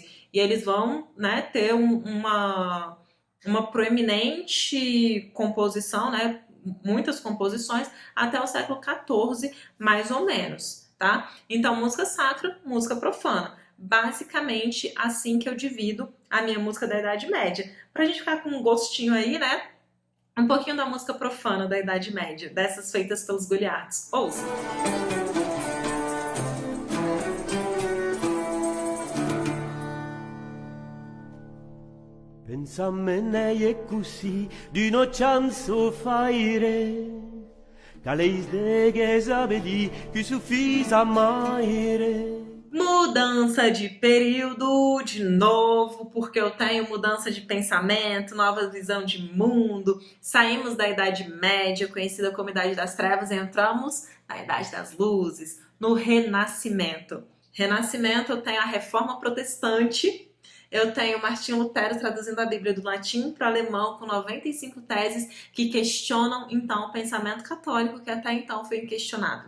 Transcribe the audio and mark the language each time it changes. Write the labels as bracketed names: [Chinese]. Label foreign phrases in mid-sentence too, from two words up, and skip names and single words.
[Portuguese] E eles vão, né, ter uma proeminente composição, né, muitas composições, até o século XIV, mais ou menos, tá? Então, música sacra, música profana. Basicamente, assim que eu divido a minha música da Idade Média. Pra gente ficar com um gostinho aí, né? Um pouquinho da música profana da Idade Média, dessas feitas pelos goliards. Ouça! Pensamene e così di no chanzo faire, che lei sdeghe sabedi che suffisa amare. Mudança de período, de novo, porque eu tenho mudança de pensamento, nova visão de mundo. Saímos da Idade Média, conhecida como Idade das Trevas, e entramos na Idade das Luzes, no Renascimento. Renascimento, eu tenho a Reforma Protestante, eu tenho Martinho Lutero traduzindo a Bíblia do latim para o alemão com 95 teses que questionam, então, o pensamento católico que até então foi inquestionável.